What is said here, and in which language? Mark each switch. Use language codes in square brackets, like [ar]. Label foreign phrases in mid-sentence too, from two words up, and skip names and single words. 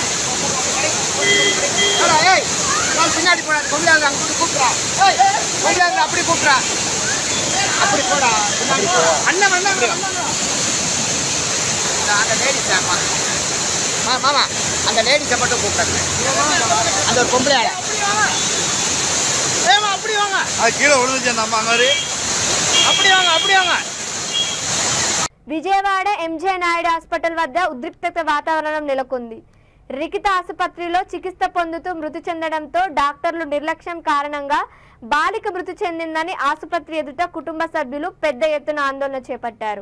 [ta] ஹலோ ஏய் நான் பின்னாடி போறேன் கொண்டாந்து அங்கிட்டு கூப்பிட்றா ஏய் கொண்டாந்து அப்படி கூப்பிட்றா அப்படி போடா அண்ணன் அண்ணன் அந்த லேடிஸ் மாமா அந்த லேடிஸை மட்டும் கூப்பிட்டாங்க அந்த ஒரு பொம்பளை ஏமா அப்படி வாங்க அது கீழே விழுந்துச்சு அந்த அம்மா அங்கே அப்படி வாங்க அப்படி வாங்க. [te] విజయవాడ ఎంజే నాయుడు హాస్పిటల్ వద్ద ఉద్రిక్తత వాతావరణం నెలకొంది. రికిత ఆసుపత్రిలో చికిత్స పొందుతూ మృతి చెందడంతో డాక్టర్లు నిర్లక్ష్యం కారణంగా బాలిక మృతి చెందిందని ఆసుపత్రి ఎదుట కుటుంబ సభ్యులు పెద్ద ఎత్తున ఆందోళన చేపట్టారు.